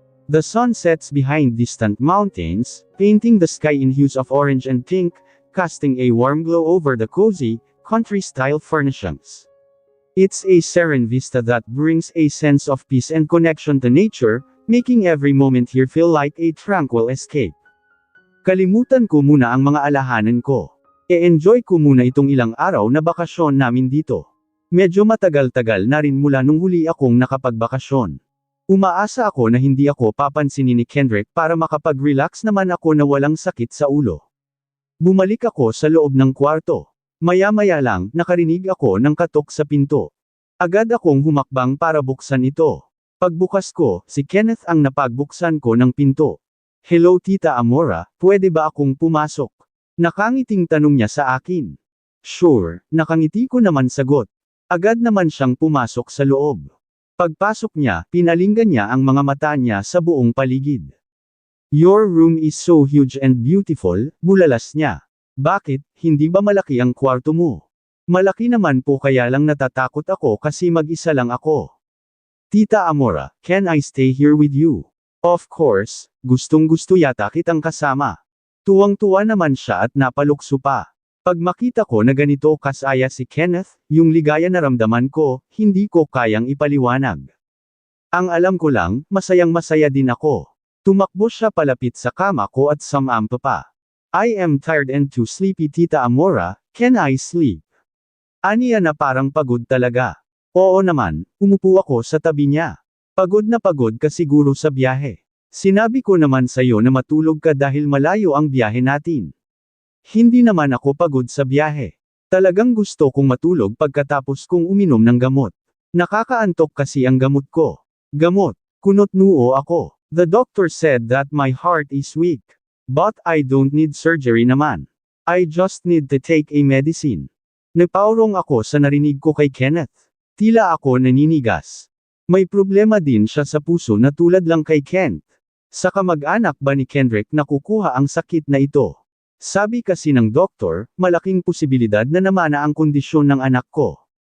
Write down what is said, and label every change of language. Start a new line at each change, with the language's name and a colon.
English: The sun sets behind distant mountains, painting the sky in hues of orange and pink, casting a warm glow over the cozy, country-style furnishings. It's a serene vista that brings a sense of peace and connection to nature, making every moment here feel like a tranquil escape.
Filipino: Kalimutan ko muna ang mga alahanan ko. E-enjoy ko muna itong ilang araw na bakasyon namin dito. Medyo matagal-tagal na rin mula nung huli akong nakapagbakasyon. Umaasa ako na hindi ako papansinin ni Kendrick para makapag-relax naman ako na walang sakit sa ulo. Bumalik ako sa loob ng kwarto. Maya-maya lang, nakarinig ako ng katok sa pinto. Agad akong humakbang para buksan ito. Pagbukas ko, si Kenneth ang napagbuksan ko ng pinto. Hello Tita Amora, pwede ba akong pumasok? Nakangiting tanong niya sa akin. Sure, nakangiti ko naman sagot. Agad naman siyang pumasok sa loob. Pagpasok niya, pinalinggan niya ang mga mata niya sa buong paligid.
English: Your room is so huge and beautiful,
Filipino: bulalas niya. Bakit, hindi ba malaki ang kwarto mo? Malaki naman po kaya lang natatakot ako kasi mag-isa lang ako.
English: Tita Amora, can I stay here with you? Of course,
Filipino: gustong-gusto yata kitang kasama. Tuwang-tuwa naman siya at napalukso pa. Pag makita ko na ganito kasaya si Kenneth, yung ligaya na ramdaman ko, hindi ko kayang ipaliwanag. Ang alam ko lang, masayang-masaya din ako. Tumakbo siya palapit sa kama ko at sumampa pa.
English: I am tired and too sleepy Tita Amora, can I sleep?
Filipino: Aniya na parang pagod talaga. Oo naman, umupo ako sa tabi niya. Pagod na pagod ka siguro sa biyahe. Sinabi ko naman sa'yo na matulog ka dahil malayo ang biyahe natin. Hindi naman ako pagod sa biyahe. Talagang gusto kong matulog pagkatapos kong uminom ng gamot. Nakakaantok kasi ang gamot ko. Gamot, kunot noo ako.
English: The doctor said that my heart is weak. But I don't need surgery naman. I just need to take a medicine.
Filipino: Napaurong ako sa narinig ko kay Kenneth. Tila ako naninigas. May problema din siya sa puso na tulad lang kay Kent. Sa kamag-anak ba ni Kendrick nakukuha ang sakit na ito? Sabi kasi ng doktor, malaking posibilidad na namana ang kondisyon ng anak ko.